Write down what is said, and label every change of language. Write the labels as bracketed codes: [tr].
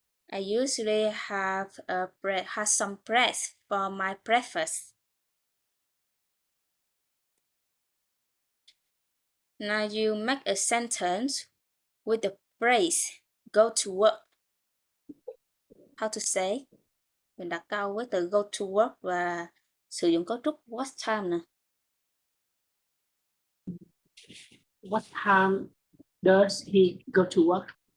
[en] I usually have some bread for my breakfast. Now you make a sentence with the phrase go to work. How to say? [vi] Mình đặt câu với từ go to work và sử dụng cấu trúc what time nè. [en] What time does he go to work?